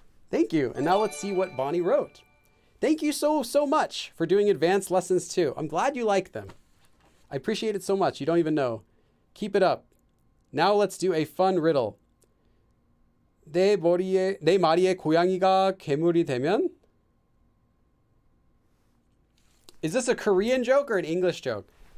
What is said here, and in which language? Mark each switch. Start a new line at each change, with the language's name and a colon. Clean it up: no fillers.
English: Thank you. And now let's see what Bonnie wrote. Thank you so much for doing advanced lessons too. I'm glad you like them. I appreciate it so much. You don't even know. Keep it up. Now let's do a fun riddle.
Korean: 내 마리에 고양이가 괴물이 되면?
English: Is this a Korean joke or an English joke?